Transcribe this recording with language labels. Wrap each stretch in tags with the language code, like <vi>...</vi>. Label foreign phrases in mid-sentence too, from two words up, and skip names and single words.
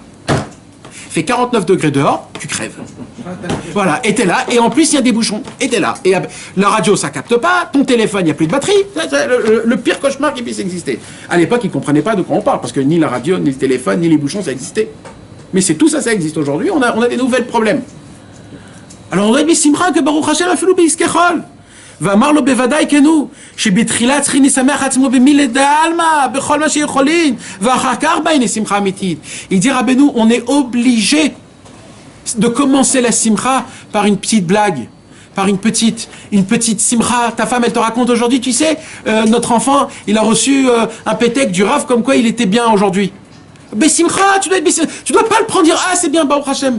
<fr>Il fait 49 degrés dehors, tu crèves. Voilà, et t'es là, et en plus il y a des bouchons, et t'es là. Et la radio ça capte pas, ton téléphone il n'y a plus de batterie, c'est le pire cauchemar qui puisse exister. À l'époque ils ne comprenaient pas de quoi on parle, parce que ni la radio, ni le téléphone, ni les bouchons ça existait. Mais c'est tout ça, ça existe aujourd'hui, on a des nouveaux problèmes. Alors on doit dire Simcha que</fr> <he>ברוך השם</he> <fr>a fait l'oubiskechol.</fr> <he>ואמר לו בוודאי כן הוא, שבתחילה צריכים לשמח עצמו</he> <arc>במילי דעלמא,</arc> <he>בכל מה שיכולים, ואחר כך באים לשמחה אמיתית.</he> <fr>Il dit Rabbeinu, on est obligé de commencer la simcha par une petite blague, par une petite simra. Ta femme, elle te raconte aujourd'hui, tu sais, notre enfant, il a reçu un pétec du Rav comme quoi il était bien aujourd'hui. Bessimcha, tu dois pas le prendre dire ah c'est bien</fr> <he>ברוך השם.</he>